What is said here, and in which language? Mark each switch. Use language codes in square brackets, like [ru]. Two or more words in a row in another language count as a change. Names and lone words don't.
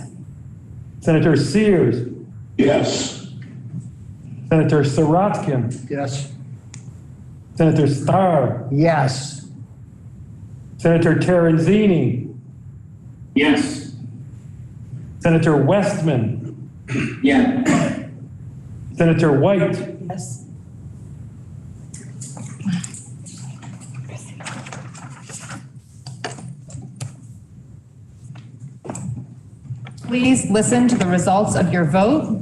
[en] Senator Sears. Yes. Senator Sirotkin. Yes. Senator Starr. Yes. Senator Terenzini. Yes. Senator Westman. Yeah. Senator White. Yes. Please listen to the results of your vote.